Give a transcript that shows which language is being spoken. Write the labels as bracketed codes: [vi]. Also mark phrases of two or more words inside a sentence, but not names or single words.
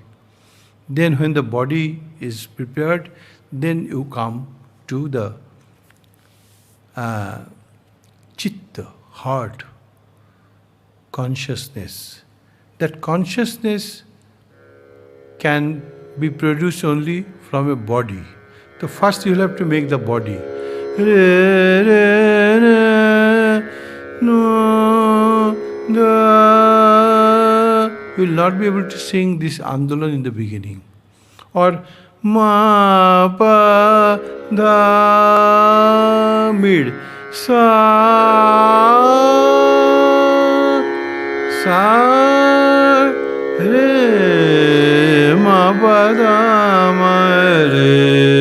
[en] Then when the body is prepared, then you come to the chitta, heart, consciousness. That consciousness can be produced only from a body. So first you will have to make the body. Re, re, re, no, da. You will not be able to sing this Andolan in the beginning. Or Ma Pa Dha Mid Sa Sa Re Ma Pa Dha Ma Re